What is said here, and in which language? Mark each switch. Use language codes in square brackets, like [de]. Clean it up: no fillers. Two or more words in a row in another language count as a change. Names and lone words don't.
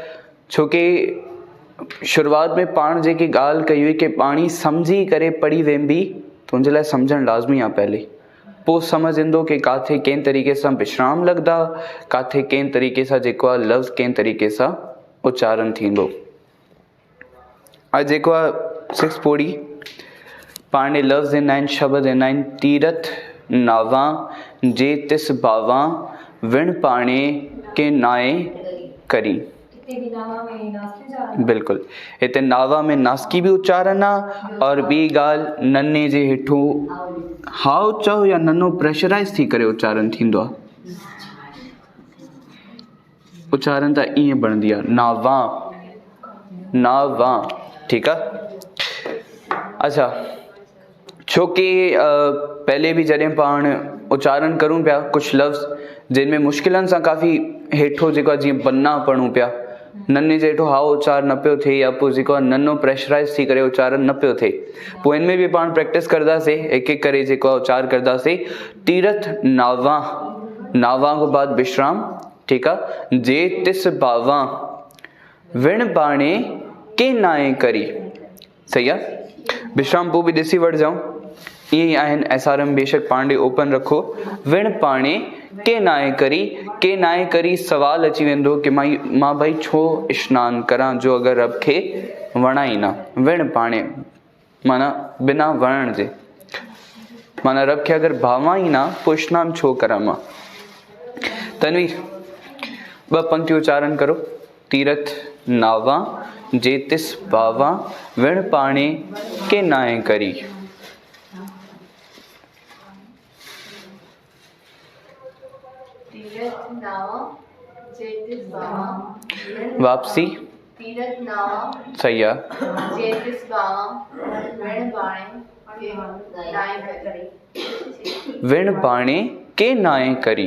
[sd] छोकी शुरूआत में पाण जेकी ॻाल्हि कई हुई कि बाणी सम्झी करे पढ़ी वेंदी, तुंहिंजे लाइ सम्झणु लाज़मी आहे पहले, पोइ सम्झ ईंदो कि किथे कंहिं तरीक़े सां विश्राम लॻंदा, किथे कंहिं तरीक़े सां जेको आहे लफ़्ज़ कंहिं तरीक़े सां उच्चारण थींदो। अॼु जेको आहे 6 पौड़ी पाण ॾे लफ़्ज़ ईंदा आहिनि, शब्द ईंदा आहिनि। [pa] ਤੀਰਥ ਨਾਵਾ ਜੇ ਤਿਸ ਭਾਵਾ ਵਿਣ ਭਾਣੇ ਕਿ ਨਾਇ ਕਰੀ। [sd] बिल्कुलु, हिते नावा में नासकी बि उच्चारण आहे और ॿी ॻाल्हि नन्हे जे हेठो हाउ चओ या नन्हो प्रेशराइज़ थी करे उच्चारण थींदो आहे। उच्चारण त ईअं बणंदी आहे, नावा नावा। ठीकु आहे। अच्छा, छोकी पहले बि जॾहिं पाण उच्चारण करूं पिया कुझु लफ़्ज़ जिन में मुश्किलनि सां काफ़ी हेठो जेको आहे जीअं बन्ना पढ़ूं पिया, नन्हे जे हेठो हाउ उच्चार न पियो थिए या पोइ जेको आहे नन्हो प्रेशराइज़ थी करे उच्चारण न पियो थिए, पोइ इनमें बि पाण प्रैक्टिस कंदासीं, हिकु हिकु करे जेको आहे उच्चार कंदासीं। [pa] ਤੀਰਥ ਨਾਵਾ, [sd] नावा खां बाद विश्राम। ठीकु आहे। [pa] ਜੇ ਤਿਸ ਭਾਵਾ ਵਿਣ ਭਾਣੇ ਕਿ ਨਾਇ ਕਰੀ। [sd] सही आहे। विश्राम पोइ बि ॾिसी वठिजाऊं, ईअं ई आहिनि एसआरएम, बेशक पाण ॾे ओपन रखो। [pa] ਵਿਣ ਭਾਣੇ ਕਿ ਨਾਇ ਕਰੀ, ਕਿ ਨਾਇ ਕਰੀ [sd] सवाल अची वेंदो कि मां भाई छो स्नान करां जो अगरि रब खे वणा ई न। [pa] ਵਿਣ ਭਾਣੇ [sd] माना बिना वणण जे, माना रब खे अगरि भावां ई न पोइ स्नान छो करां मां। तनवीर 2 पंक्तियूं उच्चारण करो। [pa] ਤੀਰਥ ਨਾਵਾ ਜੇ ਤਿਸ ਭਾਵਾ ਵਿਣ ਭਾਣੇ ਕਿ ਨਾਇ ਕਰੀ। [sd] वापसी। [hi] सही है। [pa] ਵਿਣ ਭਾਣੇ ਕਿ ਨਾਇ ਕਰੀ।